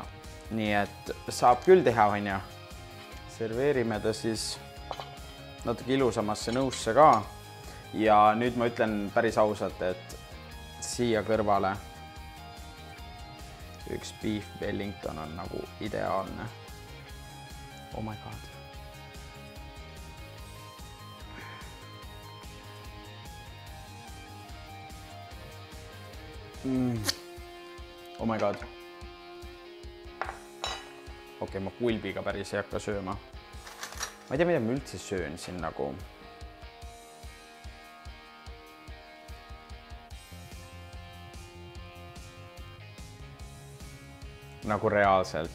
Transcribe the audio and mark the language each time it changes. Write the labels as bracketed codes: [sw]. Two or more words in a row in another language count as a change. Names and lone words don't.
[et] Nii et saab küll teha, on ju. Serveerime ta siis natuke ilusamasse nõusse ka. Ja nüüd ma ütlen päris ausalt, et siia kõrvale üks beef Wellington on nagu ideaalne. [en] Oh my god. Oh my god. [et] Okei, ma pulbiga päris ei hakka sööma. Ma ei tea, mida ma üldse söön siin nagu. Nagu reaalselt.